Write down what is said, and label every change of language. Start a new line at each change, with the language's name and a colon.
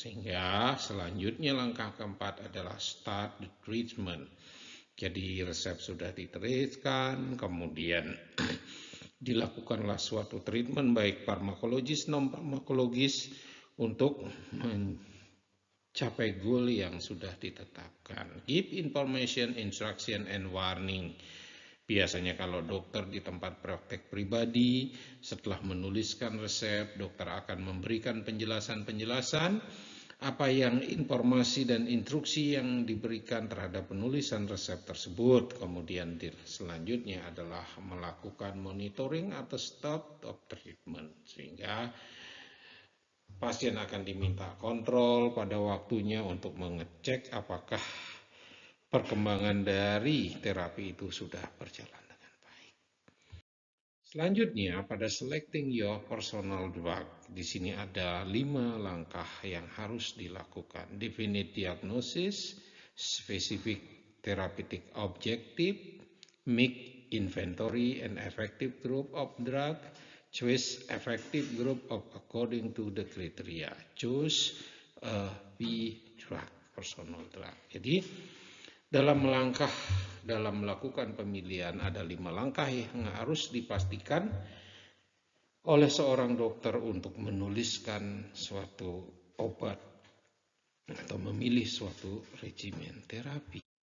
Indonesian: Sehingga selanjutnya langkah keempat adalah
English: start the treatment.
Indonesian: Jadi resep sudah dituliskan, kemudian dilakukanlah suatu treatment baik farmakologis, non farmakologis untuk mencapai goal yang sudah ditetapkan.
English: Give information, instruction, and warning.
Indonesian: Biasanya kalau dokter di tempat praktek pribadi, setelah menuliskan resep, dokter akan memberikan penjelasan-penjelasan apa yang informasi dan instruksi yang diberikan terhadap penulisan resep tersebut. Kemudian selanjutnya adalah melakukan monitoring atau
English: stop of treatment,
Indonesian: sehingga pasien akan diminta kontrol pada waktunya untuk mengecek apakah perkembangan dari terapi itu sudah berjalan dengan baik. Selanjutnya, pada
English: selecting your personal drug,
Indonesian: di sini ada 5 langkah yang harus dilakukan.
English: Definite diagnosis, specific therapeutic objective, make inventory and effective group of drug, choose effective group of according to the criteria, choose a P drug, personal drug.
Indonesian: Jadi, dalam melakukan pemilihan ada 5 langkah yang harus dipastikan oleh seorang dokter untuk menuliskan suatu obat atau memilih suatu regimen terapi.